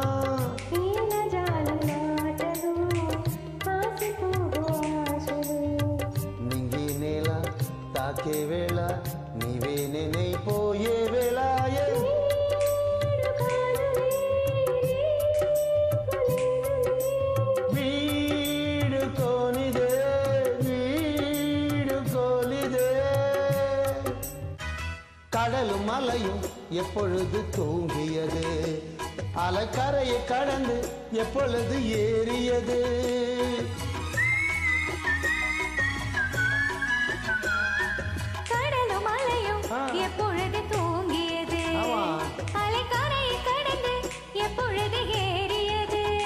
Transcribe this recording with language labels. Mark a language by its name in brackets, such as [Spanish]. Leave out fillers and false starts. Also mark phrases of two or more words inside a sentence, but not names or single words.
[Telugu] నింగి నేల తాకే వేళ నీవే నేనైపోయే వేళ వీడుకోనిదే వీడుకోనిదే [Tamil] கடலும் மலையும் எப்பொழுது தூங்கியது அலைக்கரையை கடந்து எப்பொழுது ஏறியது கடலும் மலையும் எப்பொழுது தூங்கியது அலைக்கரையை கடந்து எப்பொழுது ஏறியது